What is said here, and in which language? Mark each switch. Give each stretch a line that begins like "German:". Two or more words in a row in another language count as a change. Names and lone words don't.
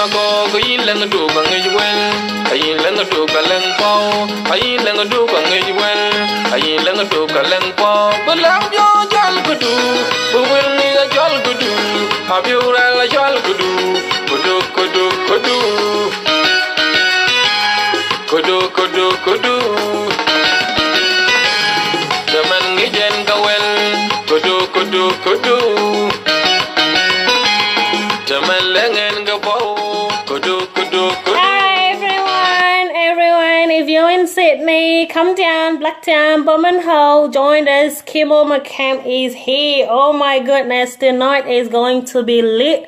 English: go, yin lang du bang ejwen, ayin lang du kalang pao, ayin lang du bang ejwen, ayin lang du kalang pao. Belang jo jal kudu, buwil ni la jal kudu, abiura la jal kudu, kudu kudu kudu, kudu kudu kudu. Zaman ngijen kawel, kudu kudu kudu. Hi everyone, if you're in Sydney, come down, Blacktown, Bowman Hall, join us. Kimo McKem is here. Oh my goodness, tonight is going to be lit.